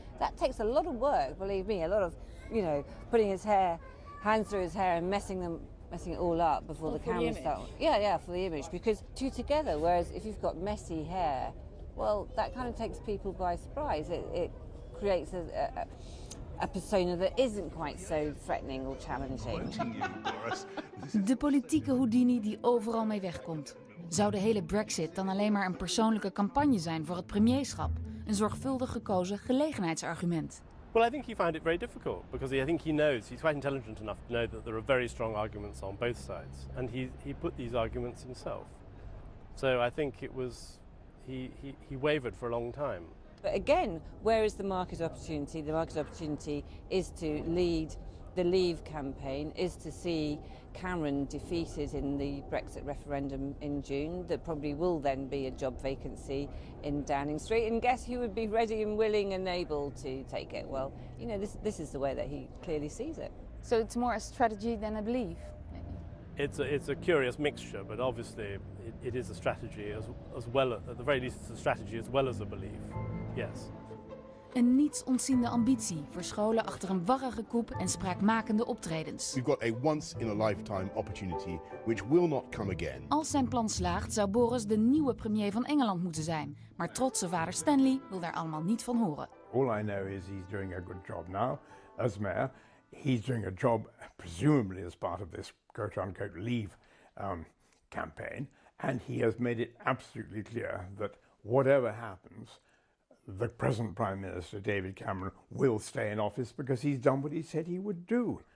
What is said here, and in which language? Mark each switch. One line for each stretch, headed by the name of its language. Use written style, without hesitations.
English: That takes a lot of work, believe me, a lot of, putting his hands through his hair and messing it all up before the camera starts. Yeah, for the image, because 2 together, whereas if you've got messy hair, well, that kind of takes people by surprise. It creates a persona that isn't quite so threatening or challenging.
Dutch: De politieke Houdini die overal mee wegkomt. Zou de hele Brexit dan alleen maar een persoonlijke campagne zijn voor het premierschap? Een zorgvuldig gekozen gelegenheidsargument?
English: Well, I think he found it very difficult because I think he knows, he's quite intelligent enough to know that there are very strong arguments on both sides, and he put these arguments himself. So I think it was, he wavered for a long time. But again, where is the market opportunity? The market opportunity is to lead the Leave campaign, is to see Cameron defeated in the Brexit referendum in June. There probably will then be a job vacancy in Downing Street, and guess who would be ready and willing and able to take it? Well, this is the way that he clearly sees it. So it's more a strategy than a belief, maybe? It's a curious mixture, but obviously it is a strategy as well. At the very least, it's a strategy as well as a belief. Yes.
Dutch: Een niets ontziende ambitie, verscholen achter een warrige koep en spraakmakende optredens.
English: We've got a once-in-a-lifetime opportunity which will not come again.
Dutch: Als zijn plan slaagt, zou Boris de nieuwe premier van Engeland moeten zijn. Maar trotse vader Stanley wil daar allemaal niet van horen.
English: All I know is he's doing a good job now as mayor. He's doing a job, presumably as part of this quote-unquote leave campaign. And he has made it absolutely clear that whatever happens, the present Prime Minister, David Cameron, will stay in office because he's done what he said he would do.